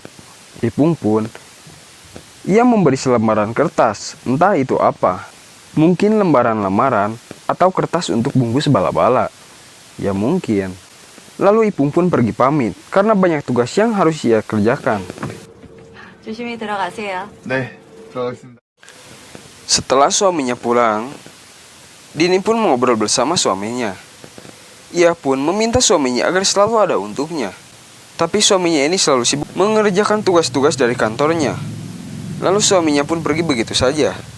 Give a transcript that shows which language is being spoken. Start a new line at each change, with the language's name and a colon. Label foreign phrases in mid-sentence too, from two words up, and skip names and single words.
Indonesian: Ipung pun ia memberi selembaran kertas, entah itu apa. Mungkin lembaran lamaran atau kertas untuk bungkus bala-bala. Ya mungkin. Lalu Ipung pun pergi pamit karena banyak tugas yang harus ia kerjakan.
Korean: 조심히 들어가세요. 네, 들어가겠습니다.
Indonesian: Setelah suaminya pulang, Dini pun mengobrol bersama suaminya. Ia pun meminta suaminya agar selalu ada untuknya. Tapi suaminya ini selalu sibuk mengerjakan tugas-tugas dari kantornya. Lalu suaminya pun pergi begitu saja.